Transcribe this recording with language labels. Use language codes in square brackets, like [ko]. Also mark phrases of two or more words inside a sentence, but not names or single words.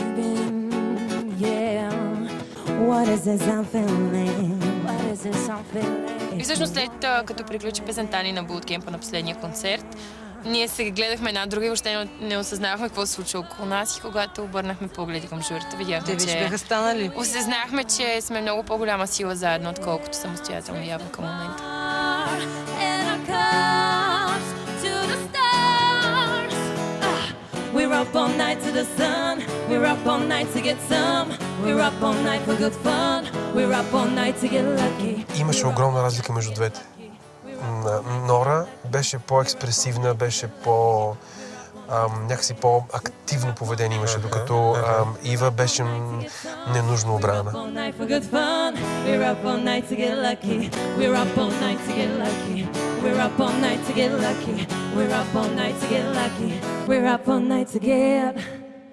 [bg] И всъщност след като приключи песента ни на буткемпа на последния концерт, ние се гледахме една друга и въобще не осъзнавахме какво се случва около нас и когато обърнахме погледи към журито, видяхме, че бяха станали. Осъзнахме, че сме много по-голяма сила заедно, отколкото самостоятелно явно към момента. [en] We're up all night to the sun. We're up all night to get some. We're up all night for good fun. We're up all night to get lucky. [bg] Имаше огромна разлика между двете. Нора беше по-експресивна, беше някакси по-активно поведение имаше, докато Ива беше ненужно обрана. [en] We're up all night to get lucky. We're up all night to get lucky. We're up all night to get lucky. We're up all night to get lucky. We're up all night to get